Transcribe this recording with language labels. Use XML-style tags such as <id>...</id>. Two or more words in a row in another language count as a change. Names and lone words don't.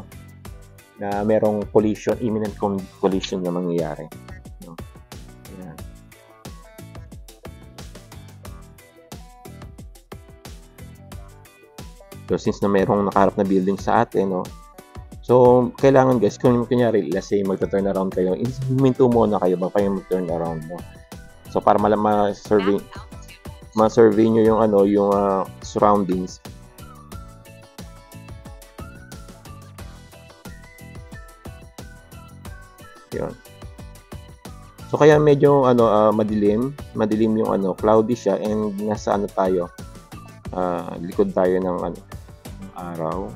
<tl>Na merong collision, imminent collision na mangyayari. No? Yan. So, since na merong nakaharap na building sa atin, no? So, kailangan guys, kung kunyari,</tl> <en>let's say,</en> <tl>magta-turn around kayo, huminto muna kayo ba kayo mag-turn around, no? So, para ma-survey nyo yung yung surroundings. Yun. So kaya medyo madilim yung cloudy siya, and nasa tayo, likod tayo ng araw.</tl>